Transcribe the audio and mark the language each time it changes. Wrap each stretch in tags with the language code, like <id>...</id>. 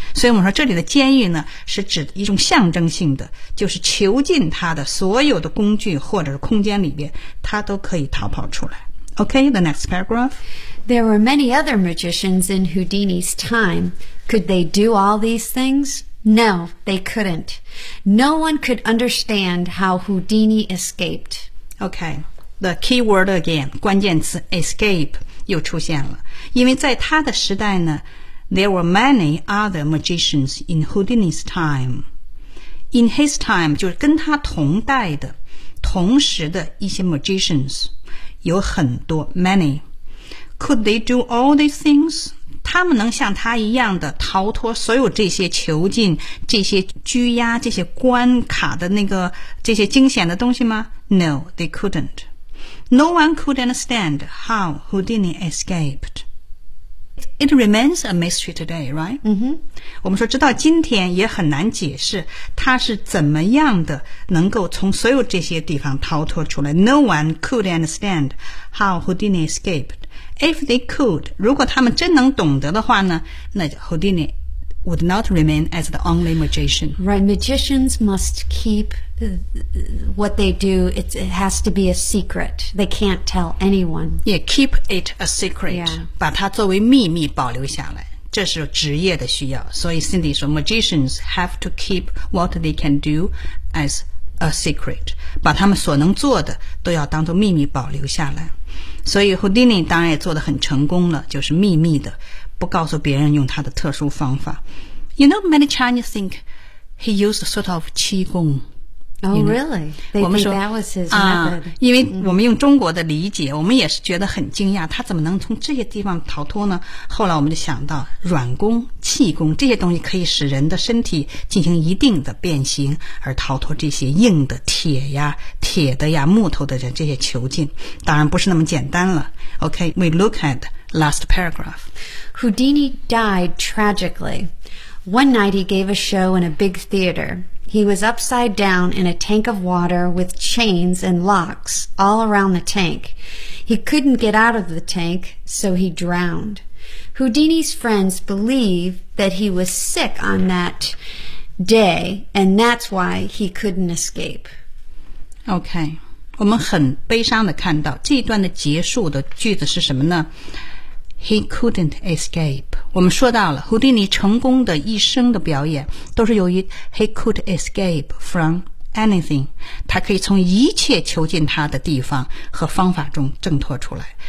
<zh>所以我们说这里的监狱呢，是指一种象征性的，就是囚禁他的所有的工具或者是空间里边，他都可以逃跑出来。</zh> <en>OK, the next paragraph. There were many other magicians in Houdini's time. Could they do all these things? No, they couldn't. No one could understand how Houdini escaped. Okay, the key word again,</en> <zh>关键词</zh> <en>escape 又出现了。</en> <zh>因为在他的时代呢</zh> <en>there were many other magicians in Houdini's time. In his time,</en> <zh>就是跟他同代的、同时的一些 magicians, 有很多 many.</zh> <en>Could they do all these things?</en> <zh>他们能像他一样的逃脱所有这些囚禁、这些拘押、这些关卡的那个这些惊险的东西吗 ？</zh> <en>No, they couldn't. No one could understand how Houdini escaped. It remains a mystery today, right? 嗯哼，</en> <zh>我们说直到今天也很难解释他是怎么样的能够从所有这些地方逃脱出来。</zh> <en>No one could understand how Houdini escaped. If they could,</en> <zh>如果他们真能懂得的话呢，那</zh> <en>Houdini would not remain as the only magician. Right, magicians must keep what they do. It has to be a secret. They can't tell anyone. Yeah, keep it a secret. Yeah.</en> <zh>把它作为秘密保留下来，这是职业的需要。所以</zh> <en>Cindy</en> <zh>说</zh> <en>magicians have to keep what they can do as a secret.</en> <zh>把他们所能做的都要当作秘密保留下来。所以 Houdini 当然也做得很成功了，就是秘密的，不告诉别人，用他的特殊方法。</zh> <en>You know, many Chinese think he used a sort of 气功。 Oh, really? They think that was his method.</en> <zh>因为我们用中国的理解，我们也是觉得很惊讶，他怎么能从这些地方逃脱呢？后来我们就想到软功、气功，这些东西可以使人的身体进行一定的变形，而逃脱这些硬的铁呀、铁的呀、木头的这些囚禁。当然不是那么简单了。</zh> <en>Okay, we look at the last paragraph. Houdini died tragically. One night he gave a show in a big theater. He was upside down in a tank of water with chains and locks all around the tank. He couldn't get out of the tank, so he drowned. Houdini's friends believe that he was sick on that day, and that's why he couldn't escape.</en> <zh>Okay, 我们很悲伤地看到这一段的结束的句子是什么呢？</zh> <en>He couldn't escape.</en> <zh>我们说到了 Houdini 成功的一生的表演都是由于</zh> <en>He could escape from anything.</en> <zh>他可以从一切囚禁他的地方和方法中挣脱出来。</zh>